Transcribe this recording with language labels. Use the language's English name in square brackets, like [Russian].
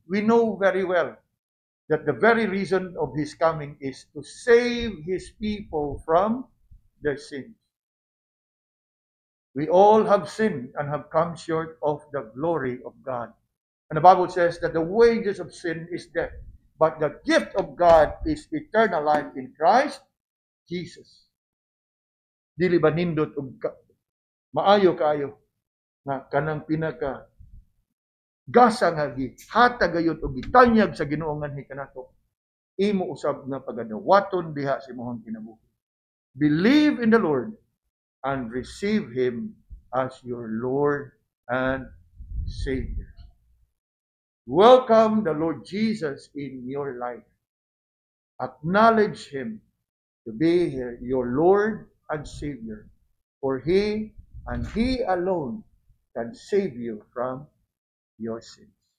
[English] We know very well that the very reason of His coming is to save His people from their sins. We all have sinned and have come short of the glory of God. And the Bible says that the wages of sin is death, but the gift of God is eternal life in Christ Jesus. [Cebuano] Dili ba nindot og maayo kaayo nga kanang pinaka gasa nga gihatag gayud og gitanyag sa Ginoo nganhi kanato imo usab nga pagadawaton diha sa imong kinabuhi. [English] Believe in the Lord and receive Him as your Lord and Savior. Welcome the Lord Jesus in your life. Acknowledge Him to be your Lord and Savior, for He and He alone can save you from your sins.